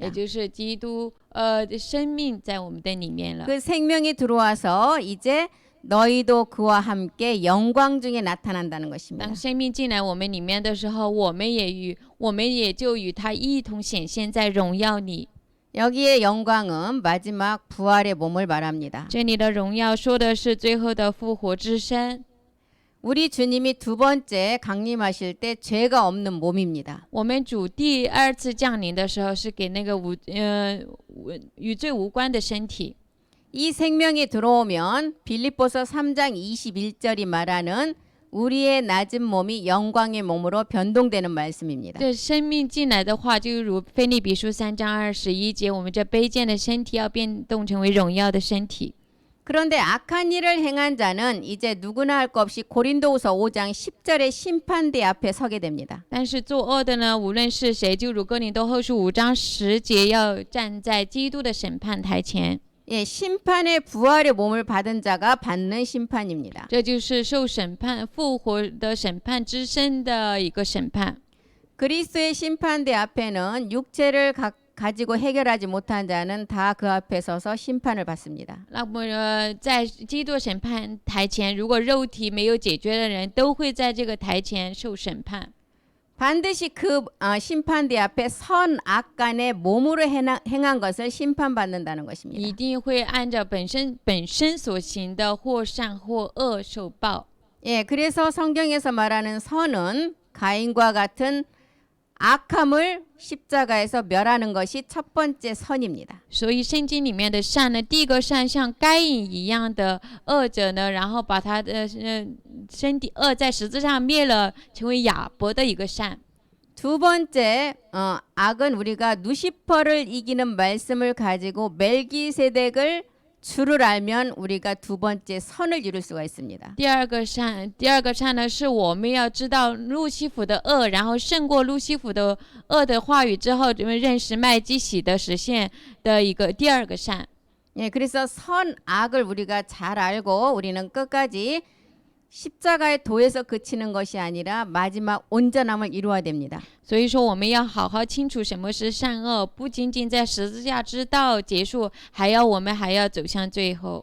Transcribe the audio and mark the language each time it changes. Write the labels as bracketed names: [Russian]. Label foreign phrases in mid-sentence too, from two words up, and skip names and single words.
[Chinese] 也就是基督生命在我们的里面了。 [Korean] 그 생명이 들어와서 이제 너희도 그와 함께 영광 중에 나타난다는 것입니다. [Chinese] 当生命进来我们里面的时候，我们也就与他一同显现在荣耀里。 [Korean] 여기에 영광은 마지막 부활의 몸을 말합니다. [Chinese] 这里的荣耀说的是最后的复活之身。 [Korean] 우리 주님이 두 번째 강림하실 때 죄가 없는 몸입니다. [Chinese] 我们主第二次降临的时候，是给那个与罪无关的身体。 [Korean] 이 생명이 들어오면 빌립보서 3장 21절이 말하는 우리의 낮은 몸이 영광의 몸으로 변동되는 말씀입니다. [Chinese] 这生命进来的话，就如腓立比书3章21节，我们这卑贱的身体要变动成为荣耀的身体。 [Korean] 그런데 악한 일을 행한 자는 이제 누구나 할 것 없이 고린도후서 5장 10절의 심판대 앞에 서게 됩니다. [Chinese] 但是作恶的呢，无论是谁，就如哥林多后书5章10节，要站在基督的审判台前。 [Korean] 예, 심판의 부활의 몸을 받은 자가 받는 심판입니다. [Chinese] 这就是受审判、复活的审判之身的一个审判。 [Korean] 그리스도의 심판대 앞에는 육체를 가지고 해결하지 못한 자는 다 그 앞에 서서 심판을 받습니다. [Chinese] 那么在基督审判台前，如果肉体没有解决的人，都会在这个台前受审判。 [Korean] 반드시 그 심판대 앞에 선 악간의 몸으로 행한 것을 심판받는다는 [Chinese] 一 [Korean] 것입니다. [Chinese] 定会按照本身所行的，或善或恶受报。 [Korean] 예, 그래서 성경에서 말하는 선은 가인과 같은 악함을 십자가에서 멸하는 것이 첫 번째 선입니다. [Chinese] 所以圣经里面的善呢，第一个善像该隐一样的恶者呢，然后把他的身体恶在十字上灭了，成为亚伯的一个善。 [Korean] 두 번째 악은 우리가 누시퍼를 이기는 말씀을 가지고 멜기세덱을 주를 알면 우리가 두 번째 선을 이룰 수가 있습니다. [Chinese] 第二个善呢，是我们要知道路西弗的恶，然后胜过路西弗的恶的话语之后，认识麦基洗的实现的一个第二个善。 [Korean] 예, 그래서 선 악을 우리가 잘 알고 우리는 끝까지 십자가의 도에서 그치는 것이 아니라 마지막 온전함을 이루어야 됩니다. [Chinese] 所以说，我们要好好清楚什么是善恶，不仅仅在十字架之道结束，我们还要走向最后。